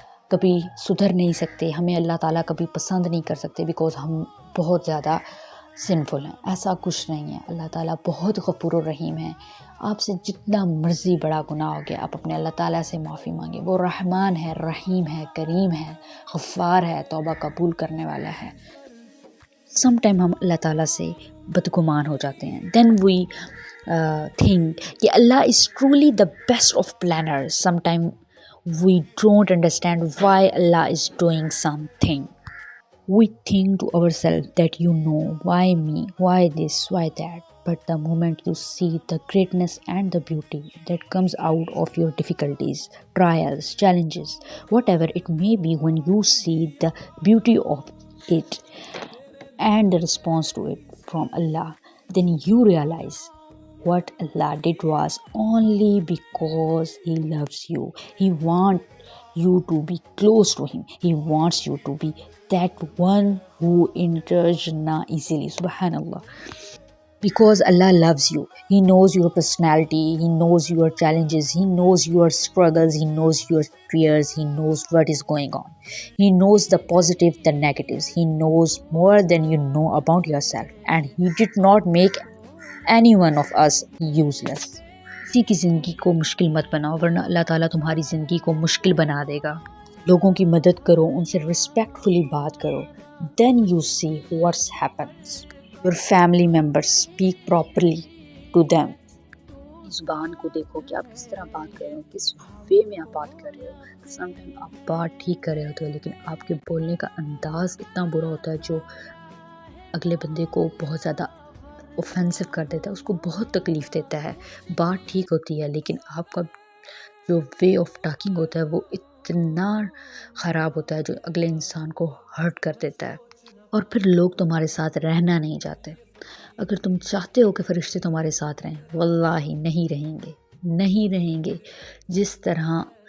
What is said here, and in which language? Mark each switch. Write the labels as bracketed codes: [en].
[ur] کبھی سدھر نہیں سکتے، ہمیں اللہ تعالیٰ کبھی پسند نہیں کر سکتے بیکاز ہم بہت زیادہ سنفل ہیں۔ ایسا کچھ نہیں ہے، اللہ تعالیٰ بہت غفور الرحیم ہے۔ آپ سے جتنا مرضی بڑا گناہ ہو گیا، آپ اپنے اللہ تعالیٰ سے معافی مانگے، وہ رحمان ہے، رحیم ہے، کریم ہے، غفار ہے، توبہ قبول کرنے والا ہے۔ [en] some time [ur] ہم اللہ تعالیٰ سے بدگمان ہو جاتے ہیں، [en] then we think [ur] کہ [en] اللہ is truly the best of planner. Some time we don't understand why Allah is doing something. We think to ourselves that why me, why this, why that. But the moment you see the greatness and the beauty that comes out of your difficulties, trials, challenges, whatever it may be, when you see the beauty of it and the response to it from Allah, then you realize what Allah did was only because He loves you. He wants you to be close to Him. He wants you to be that one who enters Jannah easily. Subhanallah. Because Allah loves you. He knows your personality. He knows your challenges. He knows your struggles. He knows your fears. He knows what is going on. He knows the positive, the negatives. He knows more than you know about yourself. And He did not make any one of us useless. [ur] کسی کی زندگی کو مشکل مت بناؤ ورنہ اللہ تعالیٰ تمہاری زندگی کو مشکل بنا دے گا۔ لوگوں کی مدد کرو، ان سے ریسپیکٹفلی بات کرو، [en] then you see what's happens. Your family members speak properly to them. [ur] زبان کو دیکھو کہ آپ کس طرح بات کر رہے ہیں، کس وے میں آپ بات کر رہے ہو۔ سم ٹائم آپ بات ٹھیک کر رہے ہوتے ہو لیکن آپ کے بولنے کا انداز اتنا برا ہوتا ہے جو اگلے بندے کو بہت زیادہ اوفینسو کر دیتا ہے، اس کو بہت تکلیف دیتا ہے۔ بات ٹھیک ہوتی ہے لیکن آپ کا جو [en] way of talking [ur] ہوتا ہے وہ اتنا خراب ہوتا ہے جو اگلے انسان کو ہرٹ کر دیتا ہے، اور پھر لوگ تمہارے ساتھ رہنا نہیں چاہتے۔ اگر تم چاہتے ہو کہ فرشتے تمہارے ساتھ رہیں، واللہ نہیں رہیں گے، نہیں رہیں گے۔ جس طرح